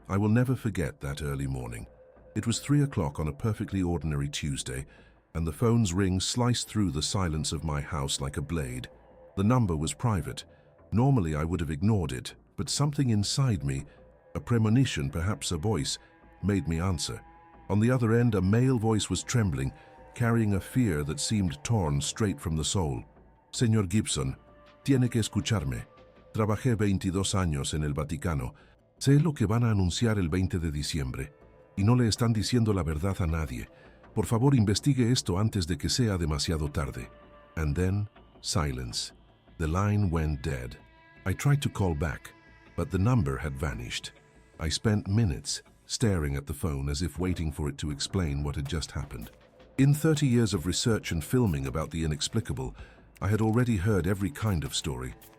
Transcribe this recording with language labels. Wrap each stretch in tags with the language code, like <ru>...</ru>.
<en>I will never forget that early morning. It was 3 o'clock on a perfectly ordinary Tuesday, and the phone's ring sliced through the silence of my house like a blade. The number was private. Normally I would have ignored it, but something inside me, a premonition, perhaps a voice, made me answer. On the other end, a male voice was trembling, carrying a fear that seemed torn straight from the soul.</en> <es>Señor Gibson, tiene que escucharme. Trabajé 22 años en el Vaticano. Sé lo que van a anunciar el 20 de diciembre. Y no le están diciendo la verdad a nadie. Por favor, investigue esto antes de que sea demasiado tarde.</es> <en>And then, silence. The line went dead. I tried to call back, but the number had vanished. I spent minutes staring at the phone as if waiting for it to explain what had just happened. In 30 years of research and filming about the inexplicable, I had already heard every kind of story.</en>